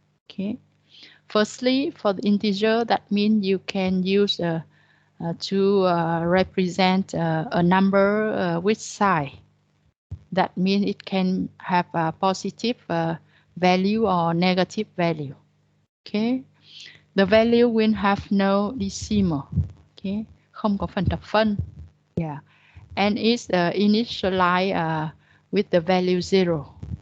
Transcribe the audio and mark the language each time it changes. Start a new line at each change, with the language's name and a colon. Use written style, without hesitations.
English: Okay, firstly, for the integer, that means you can use to represent a number with sign. That means it can have a positive value or negative value. Okay, the value will have no decimal.
Vietnamese: Okay, không có phần thập phân.
English: Yeah, and it's initialized with the value 0.